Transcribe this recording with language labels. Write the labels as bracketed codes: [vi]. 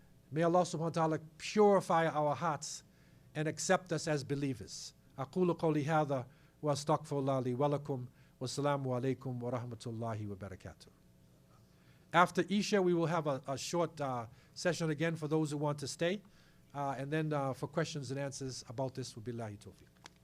[en] May Allah subhanahu wa ta'ala purify our hearts and accept us as believers. [ar] أقول قولي هذا وأستغفر الله لي ولكم والسلام عليكم ورحمة الله وبركاته. [en] After Isha, we will have a short session again for those who want to stay. And then for questions and answers about this, will be Billahi Tawfiq.